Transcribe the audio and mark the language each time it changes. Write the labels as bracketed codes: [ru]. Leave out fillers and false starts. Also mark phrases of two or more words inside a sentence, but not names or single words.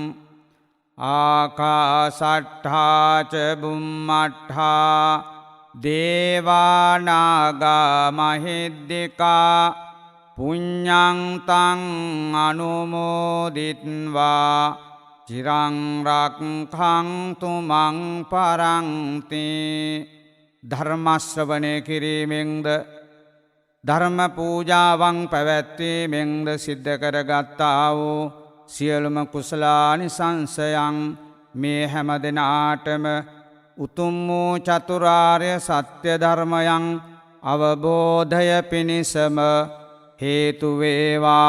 [pi] ආකාසට්ඨා ච බුම්මට්ඨා දේවා නාග මහිද්దికා පුඤ්ඤං තං අනුමෝදිත්වා චිරං රක්ඛන්තු මං පරන්ති. [si] ධර්ම ශ්‍රවණය කිරීමෙන්ද ධර්ම පූජාවන් පැවැත්වීමෙන්ද සිද්ධ කරගත්තා වූ සියලුම කුසලානිසංසයන් මේ හැම දෙනාටම උතුම් වූ චතුරාර්ය සත්‍ය ධර්මයන් අවබෝධය පිණිසම හේතු වේවා.